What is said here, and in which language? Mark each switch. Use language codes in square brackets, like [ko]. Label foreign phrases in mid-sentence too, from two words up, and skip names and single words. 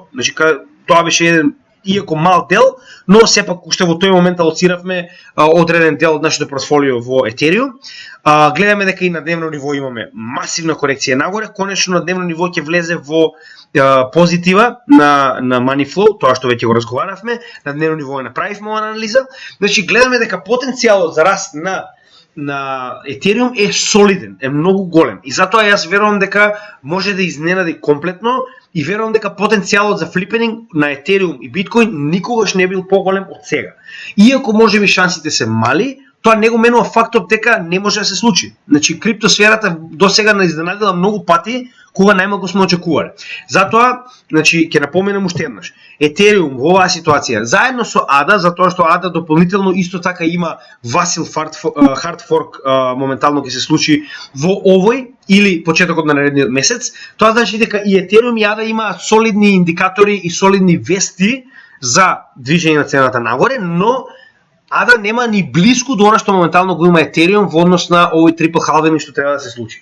[mk] Значи, тоа беше еден иако мал дел, но сепак уште во тој момент алоциравме одреден дел од нашето портфолио во Ethereum. Гледаме дека и на дневно ниво имаме масивна корекција нагоре, конечно на дневно ниво ќе влезе во позитива на [en] money flow, [mk] тоа што веќе го разговаравме, на дневно ниво направивме оваа анализа. Значи гледаме дека потенцијалот за раст на на Ethereum е солиден, е многу голем. И затоа јас верувам дека може да изненади комплетно и верувам дека потенцијалот за флипенинг на Ethereum и Bitcoin никогаш не бил поголем од сега. Иако можеби шансите се мали, тоа не го менува фактот дека не може да се случи. Значи криптосферата до сега не изненадила многу пати кога најмалку сме очекувале. Затоа, значи ќе напоменам уште еднаш. Ethereum во оваа ситуација заедно со ADA, затоа што ADA дополнително исто така има Vasil [en] hard fork [mk] моментално ќе се случи во овој или почетокот на наредниот месец, тоа значи дека и Ethereum и ADA имаат солидни индикатори и солидни вести за движење на цената нагоре, но ADA нема ни блиску до она што моментално го има Ethereum во однос на овој [en] triple halving [mk] што треба да се случи.